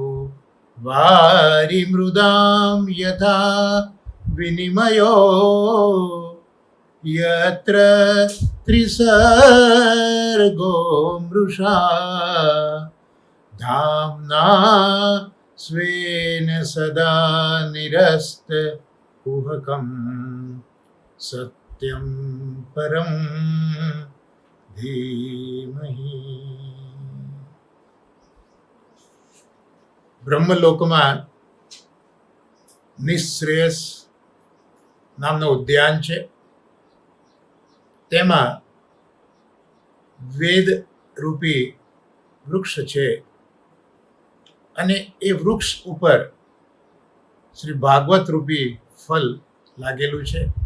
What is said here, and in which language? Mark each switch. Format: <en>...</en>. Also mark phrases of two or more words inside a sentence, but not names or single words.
<sa>वारिमृदां यथा विनिमयो यत्र त्रिसर्गो मृषा धाम्ना स्वेन सदा निरस्तकुहकं सत्यं परं धीमहि.</sa> <gu>બ્રહ્મલોકમાં નિશ્રેયસ નામનું ઉદ્યાન છે. તેમાં વેદ રૂપી વૃક્ષ છે અને એ વૃક્ષ ઉપર શ્રી ભાગવત રૂપી ફલ લાગેલું છે.</gu>